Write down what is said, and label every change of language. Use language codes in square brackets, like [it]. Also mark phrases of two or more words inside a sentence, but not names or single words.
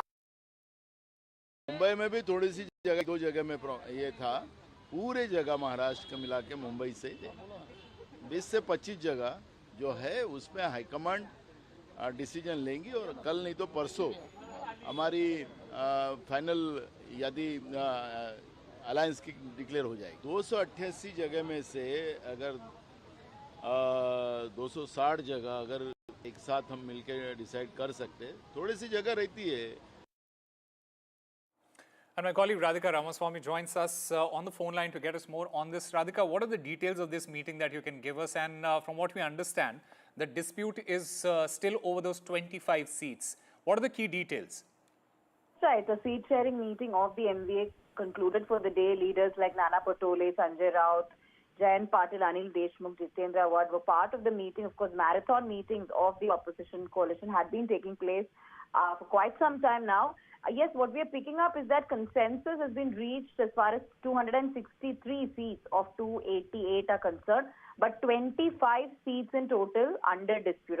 [hi] मुंबई में भी थोड़ी सी जगह, 2 जगह में ये था, पूरे जगह महाराष्ट्र का मिला के मुंबई से 20 से 25 जगह जो है उसमें [en] high command decision [hi] लेंगी और कल नहीं तो परसों हमारी फाइनल यादी अलायंस की डिक्लेयर हो जाएगी। 288 जगह में से अगर 260 जगह अगर एक साथ हम मिलकर डिसाइड कर सकते, थोड़ी सी जगह रहती है। [en] And my colleague Radhika Ramaswamy joins us on the phone line to get us more on this. Radhika, what are the details of this meeting that you can give us? And from what we understand, the dispute is still over those 25 seats. What are the key details? Right, the seat sharing meeting of the MVA concluded for the day. Leaders like Nana Patole, Sanjay Raut, Jayant Patil, Anil Deshmukh, Jitendra Awad were part of the meeting. Of course, marathon meetings of the opposition coalition had been taking place for quite some time now. Yes, what we are picking up is that consensus has been reached as far as 263 seats of 288 are concerned, but 25 seats in total under dispute.